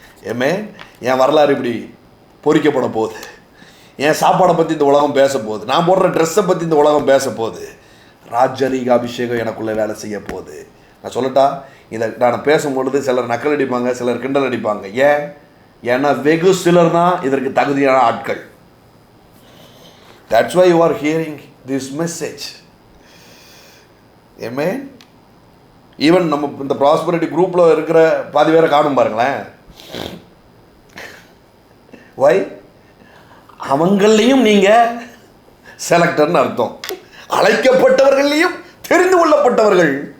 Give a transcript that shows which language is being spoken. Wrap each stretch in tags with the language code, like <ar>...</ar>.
<ta>ஏமே என் வரலாறு இப்படி பொறிக்கப்பட போகுது, என் சாப்பாடை பற்றி இந்த உலகம் பேச போகுது, நான் போடுற ட்ரெஸ்ஸை பற்றி இந்த உலகம் பேச போகுது, ராஜரீக அபிஷேகம் எனக்குள்ளே வேலை செய்ய போகுது. நான் சொல்லட்டா, இதை நான் பேசும்பொழுது சிலர் நக்கல் அடிப்பாங்க, சிலர் கிண்டல் அடிப்பாங்க. ஏன்னா வெகு சிலர் தான் இதற்கு தகுதியான ஆட்கள்.</ta> <en>That's why you are hearing this message. Amen.</en> <ta>Even நம்ம இந்த ப்ராஸ்பரிட்டி குரூப்பில் இருக்கிற பாதி பேரை காணும் பாருங்களேன். வை? அவங்களையும் நீங்கள் செலக்டர்னு அர்த்தம். அழைக்கப்பட்டவர்களையும் தெரிந்து கொள்ளப்பட்டவர்கள்.</ta>